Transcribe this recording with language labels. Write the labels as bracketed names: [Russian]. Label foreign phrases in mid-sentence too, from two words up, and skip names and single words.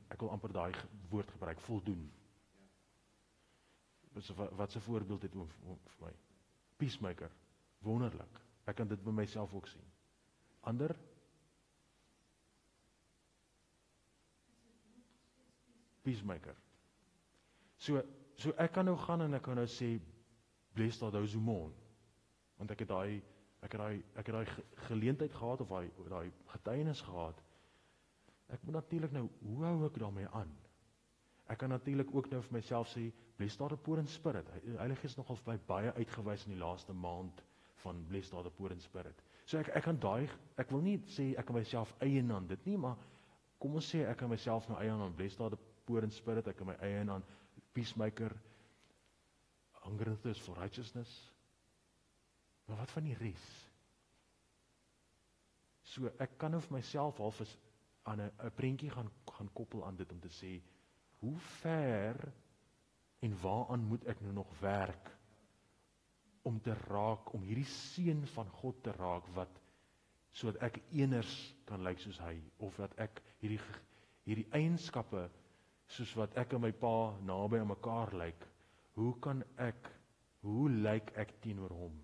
[Afrikaans] Ek wil amper daai woord gebruik, voldoen. Wat 'n voorbeeld het oom vir my? Peacemaker, wonderlik. Ek kan dit by myself ook sien. Ander? Peacemaker. So ek kan nou gaan en ek kan nou sê, [English] blessed are those who mourn. [Afrikaans] Want ek het daai geleentheid gehad, of daai getuienis gehad. Ek moet natuurlik nou, hoe hou ek daarmee aan? Ek kan natuurlik ook nou vir myself sê, [English] blessed are the poor in spirit. [Afrikaans] Heilige Gees nogal vir my baie uitgewys in die laaste maand van [English] blessed are the poor in spirit. [Afrikaans] So ek wil nie sê ek kan myself eien aan dit nie, maar kom ons sê ek kan myself nou eien aan [English] blessed are the poor in spirit, [Afrikaans] ek kan my eien aan peacemaker, [English] hunger and thirst for righteousness. [Afrikaans] Maar wat van die res? So ek kan nou vir myself half aan 'n prentjie gaan koppel aan dit om te sê, hoe ver en waaraan moet ek nou nog werk om te raak, om hierdie seun van God te raak, sodat ek eners kan lyk soos hy, of dat ek hierdie eienskappe, soos wat ek en my pa naby aan mekaar lyk, hoe lyk ek teenoor hom?